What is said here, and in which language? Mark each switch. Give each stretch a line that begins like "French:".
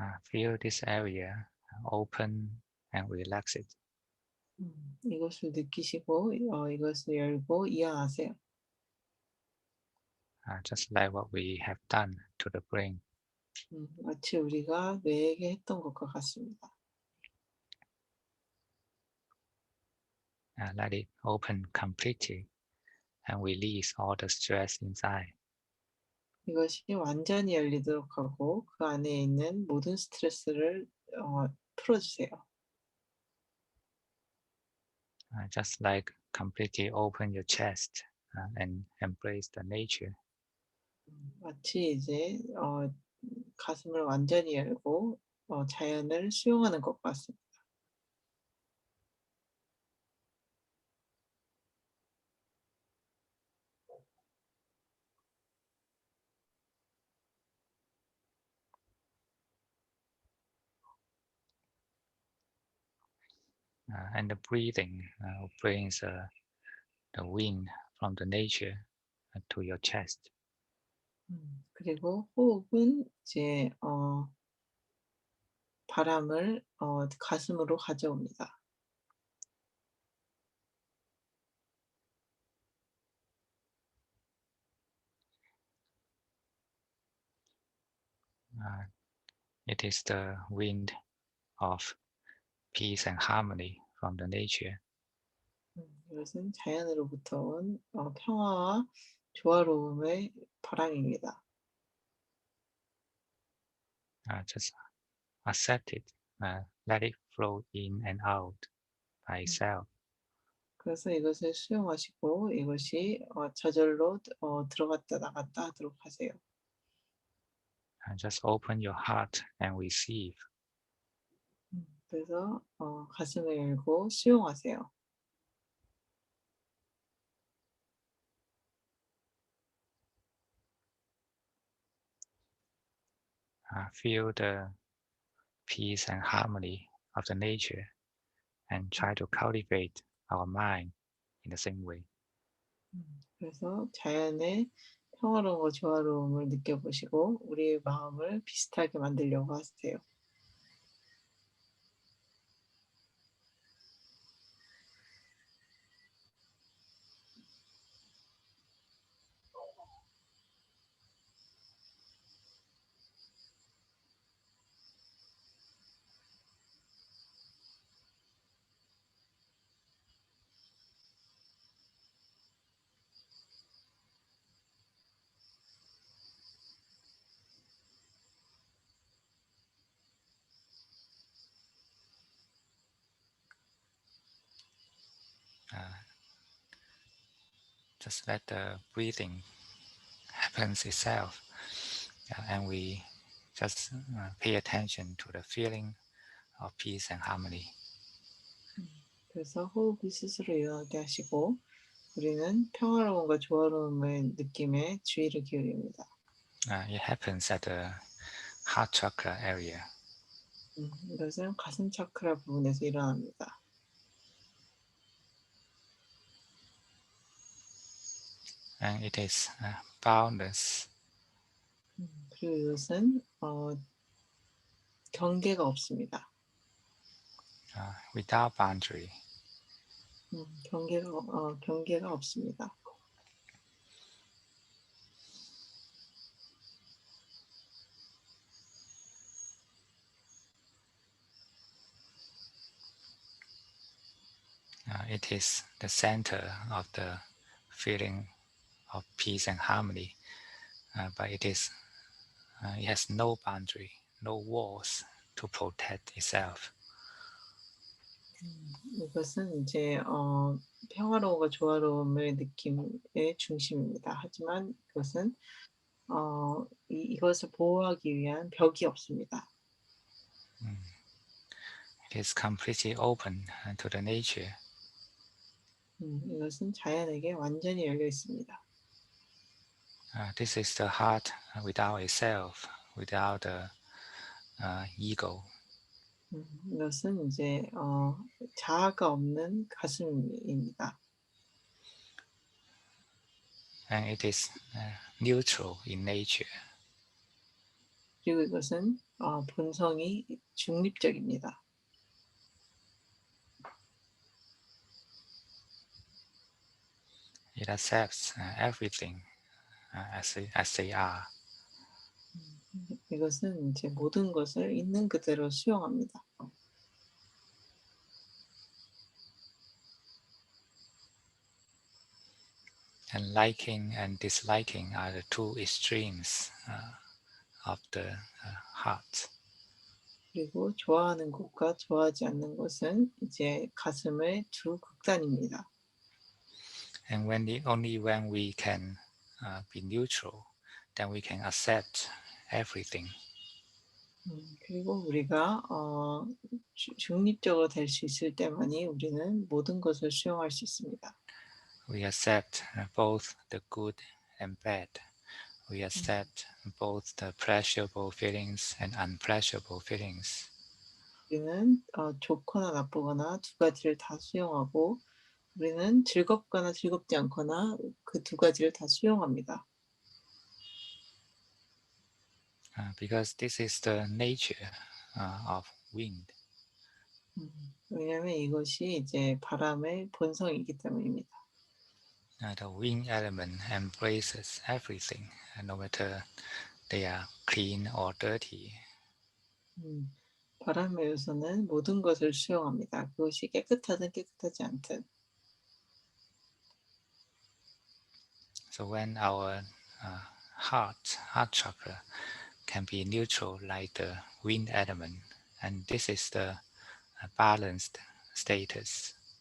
English: Feel this area open and relax it.
Korean: 이것을 느끼시고 이것을 열고 이완하세요.
English: Just like what we have done to the brain.
Korean: 마치 우리가 뇌에게 했던 것과 같습니다.
English: Let it open completely and release all the stress inside.
Korean: 이것이 완전히 열리도록 하고 그 안에 있는 모든 스트레스를 풀어주세요.
English: Just like completely open your chest and embrace the nature.
Korean: 마치 이제 가슴을 완전히 열고 자연을 수용하는 것 같습니다.
English: And the breathing brings the wind from the nature to your chest.
Korean: 그리고 호흡은 이제 바람을 가슴으로 가져옵니다.
English: Uh, it is the wind of peace and harmony from the nature.
Korean: 이것은 자연으로부터 온 평화와 조화로움의 바람입니다.
English: Just accept it, let it flow in and out by 음 itself.
Korean: 그래서 이것을 수용하시고 이것이 저절로 들어갔다 나갔다 하도록 하세요.
English: Just open your heart and receive.
Korean: 그래서 가슴을 열고 수용하세요.
English: Feel the peace and harmony of the nature and try to cultivate our mind in the same way.
Korean: 그래서 자연의 평화로움과 조화로움을 느껴보시고 우리의 마음을 비슷하게 만들려고 하세요.
English: Uh, just let the breathing happens itself, and we just pay attention to the feeling of peace and harmony.
Korean: 그래서 호흡이 스스로 일어나게 하시고 우리는 평화로움과 조화로움의 느낌에 주의를 기울입니다.
English: It happens at the heart chakra area.
Korean: 이것은 가슴 차크라 부분에서 일어납니다.
English: And it is boundless.
Korean: 그리고 이것은 경계가 없습니다.
English: Without boundary.
Korean: 경계가 없습니다.
English: It is the center of the feeling of peace and harmony, but it has no boundary, no walls to protect itself.
Korean: 이것은 이제 평화로움과 조화로움의 느낌의 중심입니다. 하지만 이것은 이것을 보호하기 위한 벽이 없습니다.
English: It is completely open to the nature.
Korean: 이것은 자연에게 완전히 열려 있습니다.
English: This is the heart without itself, without the ego.
Korean: 이것은 이제 자아가 없는 가슴입니다.
English: And it is neutral in nature.
Korean: 그리고 이것은 본성이 중립적입니다.
English: It accepts everything as they are.
Korean: 이것은 이제 모든 것을 있는 그대로 수용합니다.
English: And liking and disliking are the two extremes of the heart.
Korean: 그리고 좋아하는 것과 좋아하지 않는 것은 이제 가슴의 두 극단입니다.
English: And only when we can be neutral, then we can accept everything.
Korean: 그리고 우리가 중립적으로 될 수 있을 때만이 우리는 모든 것을 수용할 수 있습니다.
English: We accept both the good and bad. We accept both the pleasurable feelings and unpleasurable feelings.
Korean: 우리는 좋거나 나쁘거나 두 가지를 다 수용하고 우리는 즐겁거나 즐겁지 않거나 그 두 가지를 다 수용합니다.
English: because this is the nature of wind.
Korean: 왜냐하면 이것이 이제 바람의 본성이기 때문입니다.
English: The wind element embraces everything, no matter they are clean or dirty.
Korean: 음, 바람의 요소는 모든 것을 수용합니다. 그것이 깨끗하든 깨끗하지 않든.
English: So when our heart chakra can be neutral like the wind element, and this is the balanced status.